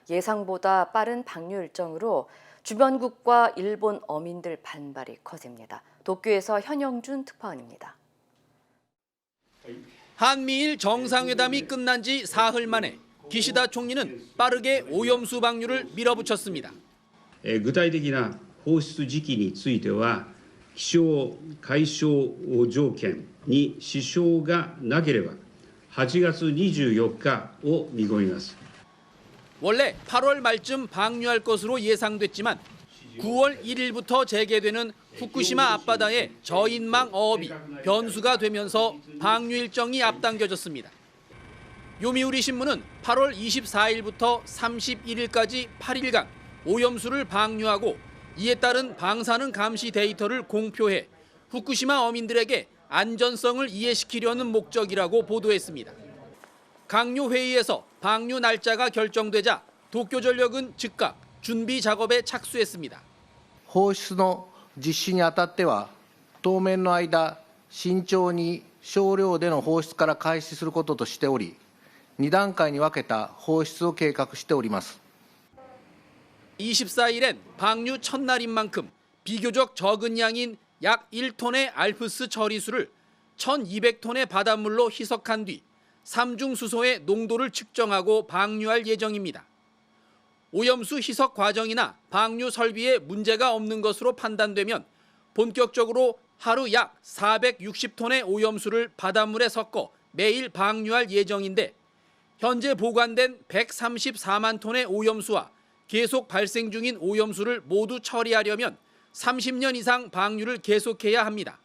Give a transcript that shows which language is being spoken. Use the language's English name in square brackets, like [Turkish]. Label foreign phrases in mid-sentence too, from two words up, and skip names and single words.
[Korean] 예상보다 빠른 방류 일정으로 주변국과 일본 어민들 반발이 커집니다. 도쿄에서 현영준 특파원입니다. 한미일 정상회담이 끝난 지 사흘 만에 기시다 총리는 빠르게 오염수 방류를 밀어붙였습니다. [Japanese] 具体的な放出時期については気象解消条件に支障がなければ 8月24日を見込みます. [Korean] 원래 8월 말쯤 방류할 것으로 예상됐지만 9월 1일부터 재개되는 후쿠시마 앞바다의 저인망 어업이 변수가 되면서 방류 일정이 앞당겨졌습니다. 요미우리 신문은 8월 24일부터 31일까지 8일간 오염수를 방류하고 이에 따른 방사능 감시 데이터를 공표해 후쿠시마 어민들에게 안전성을 이해시키려는 목적이라고 보도했습니다. 강요회의에서 방류 날짜가 결정되자 도쿄전력은 즉각 준비 작업에 착수했습니다. [Japanese] 放出の実施にあたっては、当面の間、慎重に少量での放出から開始することとしており、2段階に分けた放出を計画しております。 [Korean] 24일엔 방류 첫날인 만큼 비교적 적은 양인 약 1톤의 알프스 처리수를 1,200톤의 바닷물로 희석한 뒤 삼중 수소의 농도를 측정하고 방류할 예정입니다. 오염수 희석 과정이나 방류 설비에 문제가 없는 것으로 판단되면 본격적으로 하루 약 460톤의 오염수를 바닷물에 섞어 매일 방류할 예정인데 현재 보관된 134만 톤의 오염수와 계속 발생 중인 오염수를 모두 처리하려면 30년 이상 방류를 계속해야 합니다.